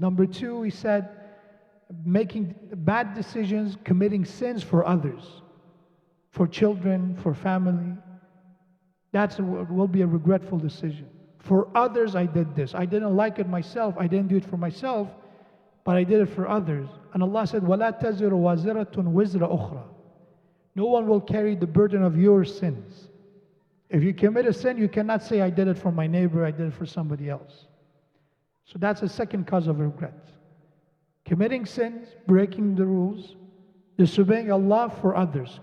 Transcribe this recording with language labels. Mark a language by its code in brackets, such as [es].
[en] Number 2, we said making bad decisions, committing sins for others, for children, for family. That will be a regretful decision. For others, I did this. I didn't like it myself. I didn't do it for myself, but I did it for others. And Allah said, [ar] وَلَا تَزِرُ وَازِرَةٌ وِزْرَ أُخْرَى. [en] No one will carry the burden of your sins. If you commit a sin, you cannot say, I did it for my neighbor, I did it for somebody else. So that's the second cause of regret. Committing sins, breaking the rules, disobeying Allah for others.